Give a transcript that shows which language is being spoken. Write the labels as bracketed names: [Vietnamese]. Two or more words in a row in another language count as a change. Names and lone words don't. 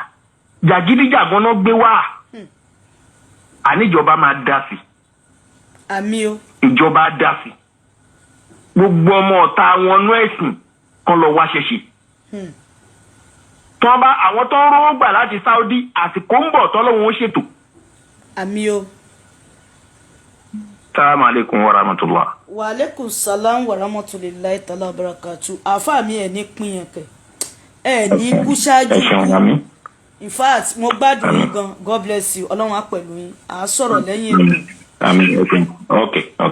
[Yoruba] Jàgídíjàgan náà gbé wá àníjọba máa dá sí. Àmì o. Ìjọba dá sí. Gbogbo ọmọ ọ̀tá wọn nú ẹ̀sìn kan lọ wá ṣẹṣẹ. Tọ́ bá àwọn tó ń rówó gbà láti Saudi àsìkò ń bọ̀ tọ́lọ́wọ́n ó ṣètò. Àmì o. [Arabic] السلام عليكم ورحمة الله. وعليكم السلام ورحمة الله تعالى وبركاته. [Yoruba] Àfáà mi ẹ̀ ní pín yẹn kẹ̀. Ẹ̀ ní kú ṣáájú. [English] In fact [Yoruba] mo gbádùn yín gan. [English] God bless you. [Yoruba] Ọlọ́run á pẹ̀lú yín. À á sọ̀rọ̀ lẹ́yìn ètò. Àmín. Okay.